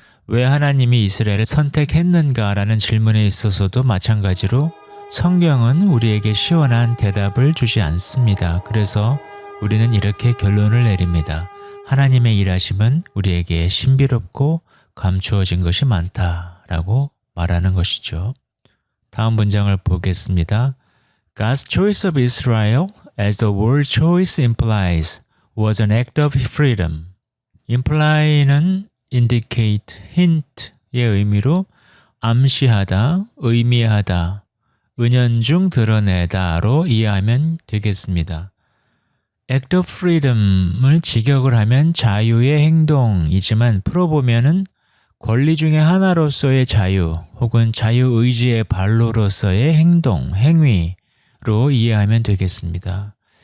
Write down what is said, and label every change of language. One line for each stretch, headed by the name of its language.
Korean: 왜 하나님이 이스라엘을 선택했는가라는 질문에 있어서도 마찬가지로 성경은 우리에게 시원한 대답을 주지 않습니다. 그래서 우리는 이렇게 결론을 내립니다. 하나님의 일하심은 우리에게 신비롭고 감추어진 것이 많다라고 말하는 것이죠. 다음 문장을 보겠습니다.
English: God's choice of Israel, as the word choice implies, was an act of freedom.
Korean: imply는 indicate, hint의 의미로 암시하다, 의미하다, 은연중 드러내다로 이해하면 되겠습니다.
English: act of freedom
Korean: 을 직역을 하면 자유의 행동이지만 풀어보면은 권리 중에 하나로서의 자유 혹은 자유의지의 발로로서의 행동, 행위로 이해하면 되겠습니다.